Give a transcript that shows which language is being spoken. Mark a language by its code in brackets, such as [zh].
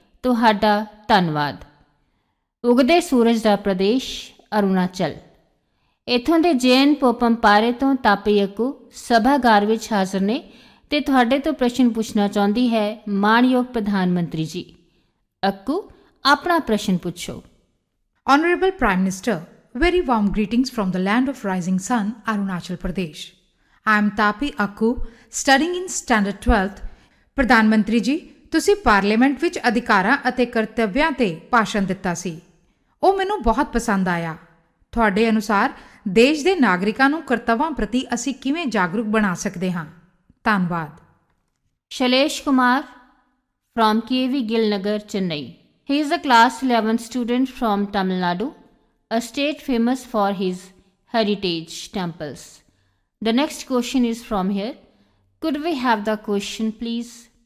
[pa] ਤੁਹਾਡਾ ਧੰਨਵਾਦ। ਉਗਦੇ ਸੂਰਜ ਦਾ ਪ੍ਰਦੇਸ਼ ਅਰੁਣਾਚਲ। ਇੱਥੋਂ ਦੇ ਜੈਨ ਪੋਪੰਪਾਰੇ ਤੋਂ ਤਾਪੀ ਅੱਕੂ ਸਭਾਗਾਰ ਵਿੱਚ ਹਾਜ਼ਰ ਨੇ ਤੇ ਤੁਹਾਡੇ ਤੋਂ ਪ੍ਰਸ਼ਨ ਪੁੱਛਣਾ ਚਾਹੁੰਦੀ ਹੈ ਮਾਣਯੋਗ ਪ੍ਰਧਾਨ ਮੰਤਰੀ ਜੀ। ਅੱਕੂ, ਆਪਣਾ ਪ੍ਰਸ਼ਨ ਪੁੱਛੋ। [en] Honorable Prime Minister, very warm greetings from the land of rising sun, Arunachal Pradesh. I am Tapi Akku, studying in Standard 12th. [pa] ਪ੍ਰਧਾਨ ਮੰਤਰੀ ਜੀ, ਤੁਸੀਂ ਪਾਰਲੀਮੈਂਟ ਵਿੱਚ ਅਧਿਕਾਰਾਂ ਅਤੇ ਕਰਤੱਵਿਆਂ ਤੇ ਭਾਸ਼ਣ ਦਿੱਤਾ ਸੀ। ਉਹ ਮੈਨੂੰ ਬਹੁਤ ਪਸੰਦ ਆਇਆ। ਤੁਹਾਡੇ ਅਨੁਸਾਰ ਦੇਸ਼ ਦੇ ਨਾਗਰਿਕਾਂ ਨੂੰ ਕਰਤੱਵਾਂ ਪ੍ਰਤੀ ਅਸੀਂ ਕਿਵੇਂ ਜਾਗਰੂਕ ਬਣਾ ਸਕਦੇ ਹਾਂ? ਧੰਨਵਾਦ। [en] Shailesh Kumar from KV Gilnagar, Chennai. He is a class 11 student from Tamil Nadu, a state famous for his heritage temples. The next question is from here. Could we have the question, please?